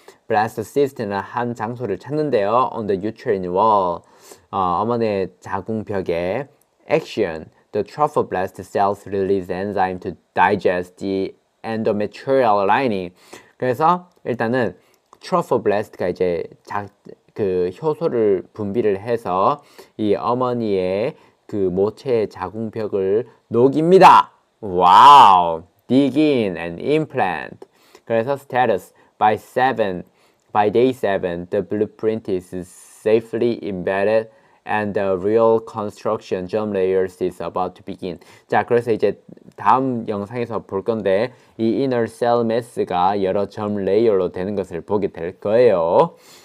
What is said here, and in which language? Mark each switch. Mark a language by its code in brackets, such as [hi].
[ko] blastocyst는 한 장소를 찾는데요. [en] on the uterine wall, [ko] 어머니의 자궁벽에 [en] action. the trophoblast cells release enzyme to digest the endometrial lining. [ko] 그래서 일단은 트로포블라스트가 이제 그 효소를 분비를 해서 이 어머니의 그 모체의 자궁벽을 녹입니다. 와우. [en] dig in and implant. [ko] 그래서 [en] status by day 7 the blueprint is safely embedded and the real construction germ layers is about to begin. [ko] 자, 그래서 이제 다음 영상에서 볼 건데 이 inner cell mass가 여러 germ layer로 되는 것을 보게 될 거예요.